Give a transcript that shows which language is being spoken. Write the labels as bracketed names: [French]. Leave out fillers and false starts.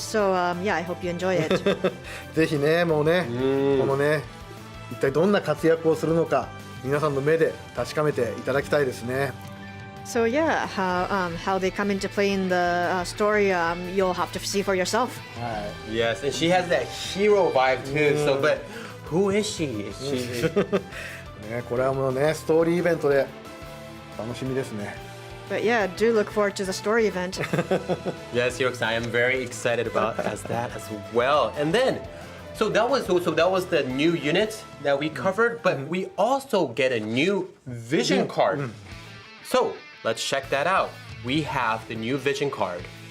[English] So yeah, I hope you enjoy it. [Japanese] ぜひねもうねこのね一体どんな活躍をするのか皆さんの目で確かめていただきたいですね。 [English] So yeah, how they come into play in the story, you'll have to see for yourself. Yes, and she has that hero vibe too. So, but who is she? Is she? [Japanese] ねこれはもうねストーリーイベントで楽しみですね。 [English] But yeah, do look forward to the story event. Yes, Hiroki-san, I am very excited about that as well. And then, so that was the new unit that we covered, but we also get a new vision card. So let's check that out. We have the new vision card.